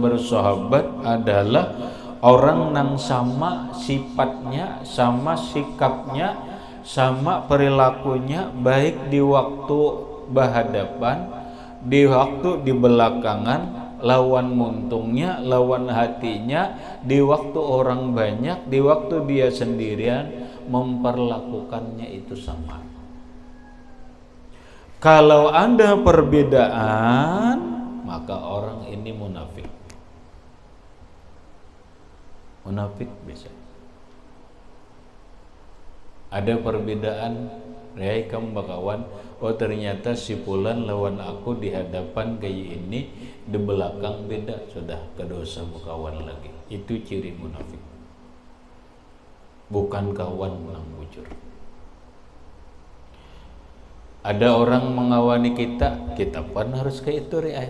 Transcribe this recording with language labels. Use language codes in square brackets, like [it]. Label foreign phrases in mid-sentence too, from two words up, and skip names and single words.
[id] bersahabat adalah orang yang sama sifatnya, sama sikapnya, sama perilakunya, baik di waktu berhadapan, di waktu di belakangan, lawan muntungnya, lawan hatinya, di waktu orang banyak, di waktu dia sendirian, memperlakukannya itu sama. Kalau ada perbedaan, maka orang ini munafik. Munafik bisa. Ada perbedaan, [bjn] ya kamu bakawan, oh ternyata si fulan lawan aku di hadapan kayak ini, di belakang beda, sudah kedosa bakawan lagi. [id] Itu ciri munafik. Bukan kawan yang bujur. Ada orang mengawani kita pun harus kayak itu ya.